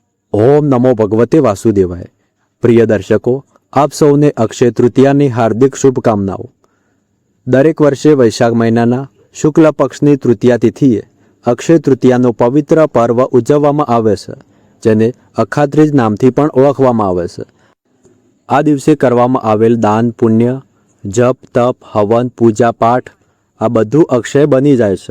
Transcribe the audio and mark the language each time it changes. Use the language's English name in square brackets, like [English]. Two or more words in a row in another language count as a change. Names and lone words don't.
[Sanskrit] ओम नमो भगवते वासुदेवाय। [Gujarati] પ્રિય દર્શકો, આપ સૌને અક્ષય તૃતીયાની હાર્દિક શુભકામનાઓ। દરેક વર્ષે વૈશાખ મહિનાના શુક્લ પક્ષની તૃતીયા તિથિએ અક્ષય તૃતીયાનો પવિત્ર પર્વ ઉજવવામાં આવે છે, જેને અખાત્રીજ નામથી પણ ઓળખવામાં આવે છે। આ દિવસે કરવામાં આવેલ દાન, પુણ્ય, જપ, તપ, હવન, પૂજા પાઠ આ બધું અક્ષય બની જાય છે।